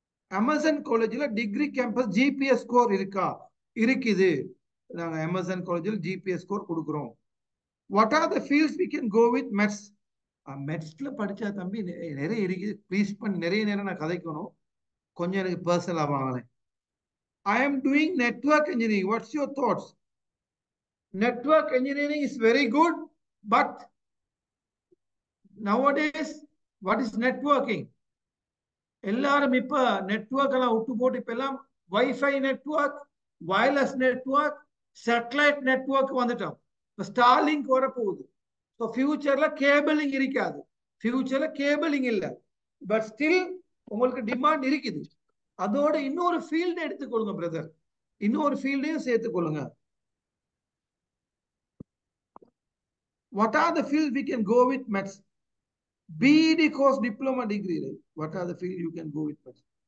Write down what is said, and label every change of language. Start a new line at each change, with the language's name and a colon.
Tamil: Amazon காலேஜ்ல degree campus GPS score இருக்கா? இருக்குது. நாங்க அமேசான் காலேஜில் ஜிபிஎஸ் ஸ்கோர் கொடுக்குறோம்.
English: What are the fields we can go with maths?
Tamil: மெட்ஸ்ல படிச்சா தம்பி நிறைய இருக்குது, ப்ளீஸ் பண்ணி நிறைய நேரம் நான் கதைக்கணும், கொஞ்சம் எனக்கு பர்சனலா வாங்கினேன்.
English: I am doing network engineering. What's your thoughts? Network engineering is very good, but nowadays, what is networking?
Tamil: எல்லாரும் இப்ப நெட்வொர்க் எல்லாம் விட்டு போட்டு இப்ப எல்லாம் wifi network, wireless network, satellite network வந்துட்டோம். இப்ப ஸ்டார்லிங்க் வரப்போகுது. ஸோ ஃபியூச்சர்ல கேபிளிங் இருக்காது, ஃபியூச்சர்ல கேபிளிங் இல்லை, பட் ஸ்டில் உங்களுக்கு டிமாண்ட் இருக்குது. அதோட இன்னொரு ஃபீல்டு எடுத்துக்கொள்ளுங்க பிரதர், இன்னொரு ஃபீல்டையும் சேர்த்துக்கொள்ளுங்க.
English: What are the fields we can go with maths? BEd course, diploma degree, right? What are the fields you can go with maths?